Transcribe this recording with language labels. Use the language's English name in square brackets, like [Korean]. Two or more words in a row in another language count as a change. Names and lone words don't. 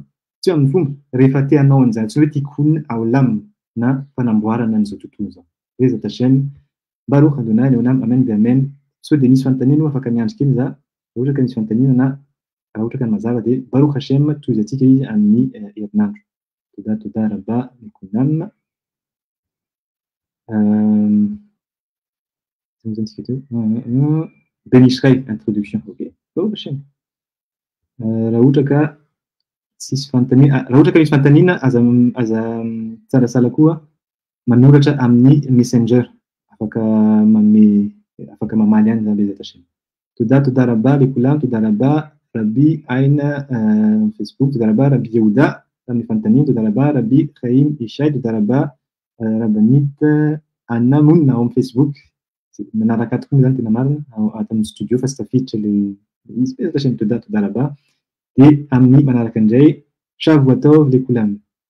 [Malagasy] Tsy amin'ny fomba rehefa te hanao an'izany antsoina hoe [Hebrew] תיקון עולם [Malagasy] na fanamboarana an'izao tontolo izao. [Hebrew] בעזרת השם, ברוך אדוני לעולם, amen de amen. [Malagasy] So dia misy fanontaniana afaka miandry kely za, ohatra ka misy fanontaniana na raha ohatra ka ny mazava dia [Hebrew] ברוך השם [Malagasy] toizatsika izy amin'ny herinandro. [Hebrew] תודה רבה מכולם. [Malagasy] Ben Israël, introduction. [Hebrew] Ok. ברוך השם. [Malagasy] Raha ohatra ka tsisy fanontaniana, raha ohatra ka misy fanontaniana aza tsarasala koa manoratra amin'ny messenger. Afaka mamaly any za [Hebrew] בעזרת השם. תודה רבה לכולם, תודה רבה Rabbi Aina Facebook, תודה רבה Rabbi Yehuda [Malagasy] amin'ny fanontaniana, [Hebrew] תודה רבה Rabbi Chaim Ishai, תודה רבה Rabbanit Anna Mouna [Malagasy] ao amin'ny [Hebrew] Facebook. [Malagasy] Manaraka tokoa zany tena marina ato amin'ny studio fa tsy tafiditra le izy [Hebrew] בעזרת השם תודה רבה. [Malagasy] Dia amin'ny manaraka indray [Hebrew] שבוע טוב לכולם.